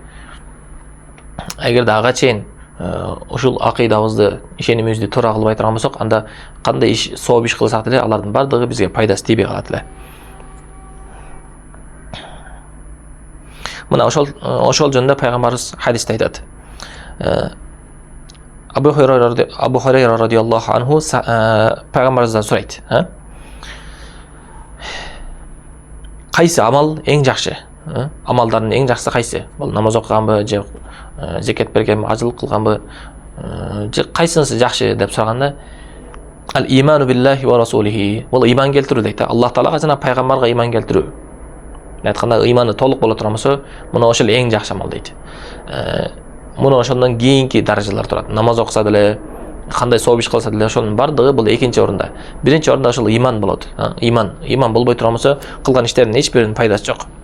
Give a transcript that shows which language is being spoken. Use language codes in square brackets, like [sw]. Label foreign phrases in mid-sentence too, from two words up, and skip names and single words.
[ky] Эгерде ага чейин ушул акыйдабызды, ишенимибизди туура кылбай турган болсок, анда кандай иш, сооп иш кылсак деле, алардын бардыгы бизге пайдасы тийбей калат эле. Мына ошол жөнүндө пайгамбарыбыз хадисте айтат. Абу Хурайра [ar] رضي الله عنه [ky] пайгамбарыбыздан сурайт. Кайсы амал эң жакшы? Амалдардын эң жакшысы кайсы? Бул намаз окуганбы, же зекет бергенби, ажылык кылганбы, же кайсынысы жакшы деп сураганда, ал [ar] إيمان بالله ورسوله. [ky] Бул иман келтирүү дейт. Аллах Таалага жана пайгамбарга иман келтирүү. Айтканда иманы толук боло турган болсо, мына ошол эң жакшы амал дейт. Муну ошондон кийинки даражалар турат. Намаз окуса деле, кандай сооп иш кылса деле, ошонун бардыгы бул экинчи орунда. Биринчи орунда ошол иман болот. Иман болбой турган болсо, кылган иштердин эч биринин пайдасы жок.